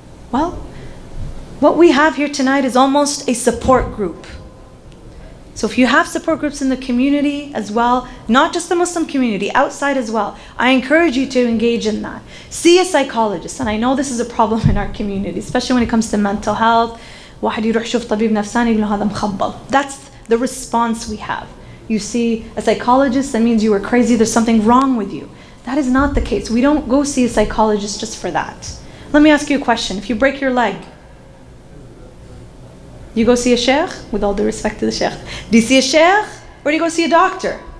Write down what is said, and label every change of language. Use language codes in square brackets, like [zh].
[en] Well, what we have here tonight is almost a support group. So if you have support groups in the community as well, not just the Muslim community, outside as well, I encourage you to engage in that. See a psychologist, and I know this is a problem in our community, especially when it comes to mental health. [ar] واحد يروح يشوف طبيب نفساني يقول له هذا مخبل. [en] That's the response we have. You see a psychologist, that means you were crazy, there's something wrong with you. That is not the case. We don't go see a psychologist just for that. Let me ask you a question. If you break your leg, you go see a sheikh? With all due respect to the sheikh. Do you see a sheikh? Or do you go see a doctor?